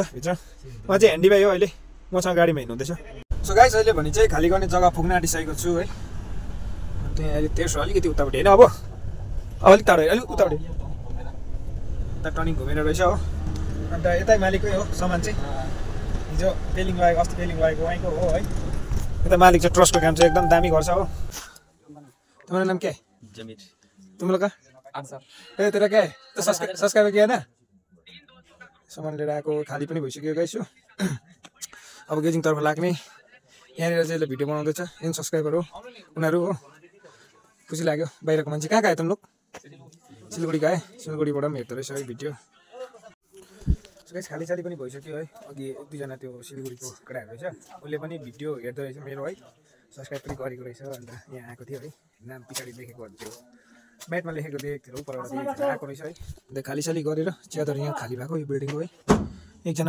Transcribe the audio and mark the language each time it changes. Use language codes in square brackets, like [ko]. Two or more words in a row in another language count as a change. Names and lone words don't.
[ne] भित्र म चाहिँ ह्यान्डी भाइ हो अहिले मसँग गाडीमा हिँड्नुहुँदैछ [en] so guys [ne] अहिले भने चाहिँ खाली गर्ने जग्गा पुग्न आँटिसकेको छु है अन्त यहाँ अहिले तेर्सो अलिकति उतापट्टि होइन अब अलिक टाढो अलिक उतापट्टि उता टर्निङ घुमेर रहेछ हो अन्त यतै मालिककै हो सामान चाहिँ हिजो पेलिङ लगाएको अस्ति पेलिङ लगाएको उहाँको हो है यता मालिक चाहिँ ट्रस्टको काम चाहिँ एकदम दामी गर्छ हो [hi] तुम्हारा नाम क्या है जमीर तुम लोग का आंसर ए तेरा क्या है तो सब्सक्राइब किया ना [ne] सामान लिएर आएको खाली पनि भइसक्यो गाइस अब गेजिङ तर्फ लाग्ने यहाँनिर चाहिँ भिडियो बनाउँदैछ यिन सब्सक्राइबर हो उनीहरू हो खुसी लाग्यो बाहिरको मान्छे [hi] कहाँ तुम लोग सिलगढी गए [ne] सिलगढीबाट पनि हेर्दो रहेछ है भिडियो गाइस खाली पनि भइसक्यो है अघि एक दुईजना त्यो सिलगढीको केटाहरू रहेछ उसले पनि भिडियो हेर्दो रहेछ मेरो है सब्सक्राइब पनि गरेको रहेछ अन्त यहाँ आएको थियो है नाम पछाडि लेखेको थियो म्याटमा लेखेको देखेको थियो उपरबाट आएको रहेछ है अन्त खाली गरेर च्यादर यहाँ खाली भएको यो बिल्डिङको है एकजना